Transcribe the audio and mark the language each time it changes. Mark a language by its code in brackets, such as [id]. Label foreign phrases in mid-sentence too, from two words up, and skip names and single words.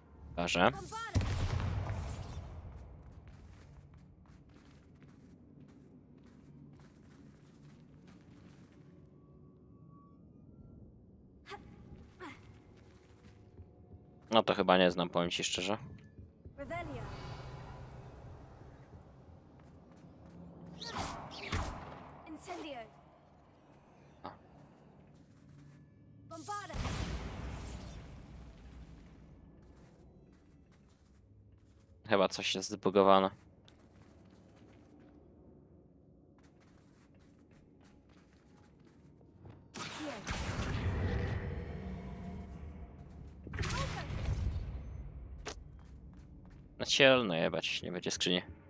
[pl] Proszę. No to chyba nie znam, powiem ci szczerze. Revelio. Incendio. Bombarda. Chyba coś jest zbugowane. Na cielno jebać, nie będzie skrzyni.